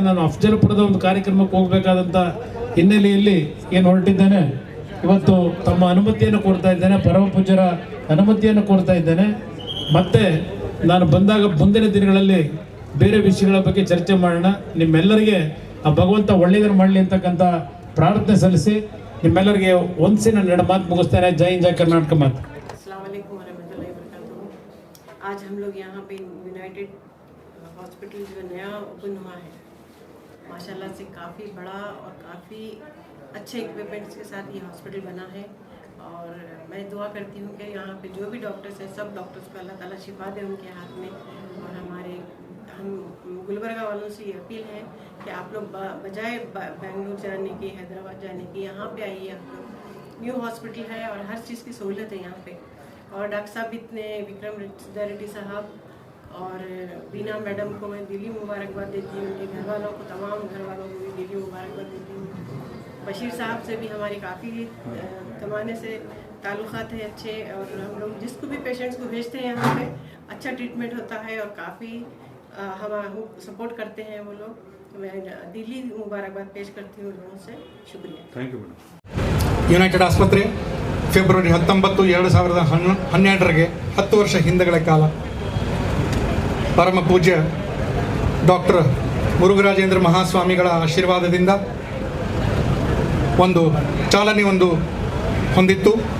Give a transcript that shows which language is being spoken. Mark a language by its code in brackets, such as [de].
[kn] ನಾನು ಅಫಜಲ್ಪುರದ ಒಂದು ಕಾರ್ಯಕ್ರಮಕ್ಕೆ ಹೋಗಬೇಕಾದಂಥ ಹಿನ್ನೆಲೆಯಲ್ಲಿ ಏನು ಹೊರಟಿದ್ದೇನೆ, ಇವತ್ತು ತಮ್ಮ ಅನುಮತಿಯನ್ನು ಕೋರ್ತಾ ಇದ್ದೇನೆ, ಪರಮ ಪೂಜ್ಯರ ಅನುಮತಿಯನ್ನು ಕೋರ್ತಾ ಇದ್ದೇನೆ. ಮತ್ತೆ ನಾನು ಬಂದಾಗ ಮುಂದಿನ ದಿನಗಳಲ್ಲಿ ಬೇರೆ ವಿಷಯಗಳ ಬಗ್ಗೆ ಚರ್ಚೆ ಮಾಡೋಣ. ನಿಮ್ಮೆಲ್ಲರಿಗೆ ಆ ಭಗವಂತ ಒಳ್ಳೆಯದನ್ನು ಮಾಡಲಿ ಅಂತಕ್ಕಂಥ ಪ್ರಾರ್ಥನೆ ಸಲ್ಲಿಸಿ ನಿಮ್ಮೆಲ್ಲರಿಗೆ ಒಂದ್ಸಿ ನಾನು 2 ಮಾತು ಮುಗಿಸ್ತೇನೆ. ಜೈ ಹಿಂದ್, ಜೈ ಕರ್ನಾಟಕ ಮಾತು. [hi] अस्सलाम वालेकुम वरहमतुल्लाहि वबरकातुहू। आज हम लोग यहाँ पे यूनाइटेड हॉस्पिटल जो नया ओपन हुआ है, माशाल्लाह से काफ़ी बड़ा और काफ़ी अच्छे इक्विपमेंट्स के साथ ये हॉस्पिटल बना है। और मैं दुआ करती हूँ कि यहाँ पे जो भी डॉक्टर्स हैं, सब डॉक्टर्स को अल्लाह ताला शिफा दे उनके हाथ में। और हम गुलबर्गा वालों से ये अपील है कि आप लोग बजाय बेंगलुरु जाने की, हैदराबाद जाने की, यहाँ पे आइए। आप लोग न्यू हॉस्पिटल है और हर चीज़ की सहूलत है यहाँ पे। और डॉक्टर साहब इतने, विक्रम रेड्डी साहब और बीना मैडम को मैं दिली मुबारकबाद देती हूँ। उनके घर वालों को, तमाम घर वालों को भी दिली मुबारकबाद देती हूँ। बशीर साहब से भी हमारे काफ़ी ज़माने से ताल्लुक़ात है अच्छे, और हम लोग जिसको भी पेशेंट्स को भेजते हैं यहाँ पे अच्छा ट्रीटमेंट होता है और काफ़ी हम सपोर्ट करते हैं वो लोग। तो मैं दिली मुबारकबाद पेश करती हूँ लोगों से। शुक्रिया, थैंक यू मैडम। [kn] ಯುನೈಟೆಡ್ ಆಸ್ಪತ್ರೆ ಫೆಬ್ರವರಿ 19, 2012 10 ವರ್ಷ ಹಿಂದಗಳ ಕಾಲ ಪರಮ ಪೂಜ್ಯ ಡಾಕ್ಟರ್ ಮುರುಘರಾಜೇಂದ್ರ ಮಹಾಸ್ವಾಮಿಗಳ ಆಶೀರ್ವಾದದಿಂದ ಒಂದು ಚಾಲನೆ ಹೊಂದಿತ್ತು.